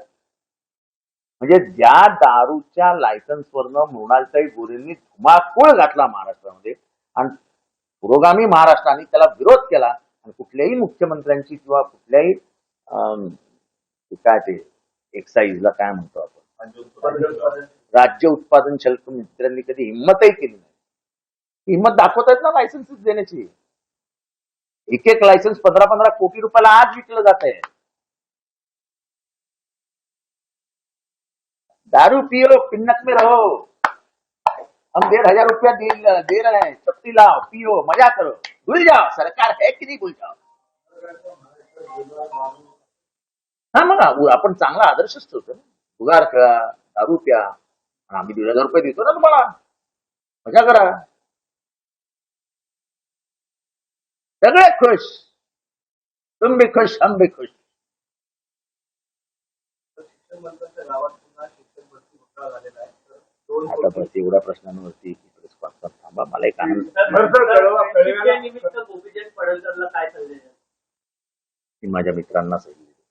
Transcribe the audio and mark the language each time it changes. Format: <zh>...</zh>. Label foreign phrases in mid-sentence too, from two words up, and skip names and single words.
<mr>म्हणजे ज्या दारूच्या लायसन्सवरनं मृणालताई गोरेंनी धुमाकूळ घातला महाराष्ट्रामध्ये आणि पुरोगामी महाराष्ट्राने त्याला विरोध केला आणि कुठल्याही मुख्यमंत्र्यांची किंवा कुठल्याही काय ते एक्साईजला काय म्हणतो आपण, राज्य उत्पादन शुल्क मंत्र्यांनी कधी हिंमतही केली नाही. हिंमत दाखवत आहेत ना लायसन्सेस देण्याची. एक लायसन्स 15-15 कोटी रुपयाला आज विकलं जात आहे.</mr> <hi>दारू पियो पिन्नक में रहो, हम 1,500 रुपया दे रहे हैं, चपटी लाओ पियो मजा करो, भूल जाओ सरकार है की नाही भूल जाओ.</hi> <mr>हा मग आपण चांगला आदर्शच ठेवतो ना. उगार खेळा, दारू प्या, आम्ही 1,500 रुपये देतो ना तुम्हाला, मजा करा. सगळे खुश,</mr> <hi>तुम भी खुश हम भी खुश.</hi> <mr>शिक्षण मंत्र्यांच्या गावात पुन्हा शिक्षण भरती घोटाळा झालेला आहे. तर 2 आता बस एवढ्या प्रश्नांवरती</mr> <en>press conference</en> <mr>थांबा. मला एक आनंद. निमित्त गोपीचंद पडळकरला काय संदेश आहे? मी माझ्या मित्रांना सांगितलं.</mr>